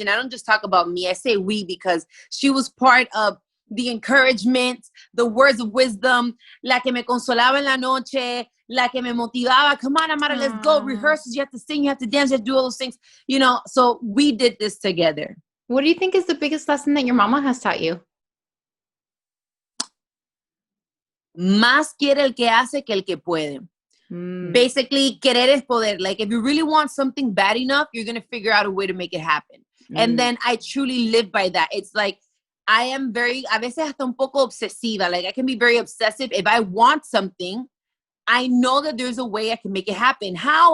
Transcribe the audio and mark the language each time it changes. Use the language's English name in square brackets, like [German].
[English] And I don't just talk about me, I say we, because she was part of the encouragement, the words of wisdom, [Spanish] la que me consolaba en la noche, la que me motivaba. [English] Come on, Amara, let's go. Rehearsals, you have to sing, you have to dance, you have to do all those things. You know, so we did this together. What do you think is the biggest lesson that your mama has taught you? [Spanish] Más quiere el que hace que el que puede. [English] Basically, [Spanish] querer es poder. [English] Like, if you really want something bad enough, you're going to figure out a way to make it happen. And then I truly live by that. It's like, I am [Spanish] a veces hasta un poco obsesiva. [English] Like, I can be very obsessive. If I want something, I know that there's a way I can make it happen. How?